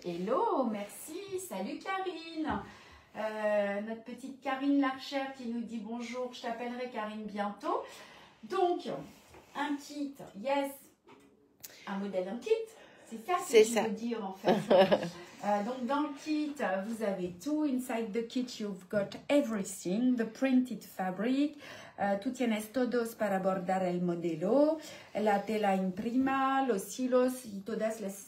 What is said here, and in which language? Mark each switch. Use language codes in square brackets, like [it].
[fr] Hello, merci. Salut Karine. Notre petite Karine Larcher qui nous dit bonjour, je t'appellerai Karine bientôt. Donc, un kit, yes, un modèle, un kit, c'est ça que je veux dire en fait. Donc, dans le kit, vous avez tout. [en] Inside the kit, you've got everything, the printed fabric. [es] Tú tienes todos para bordar el modelo, la tela imprima, los hilos y todas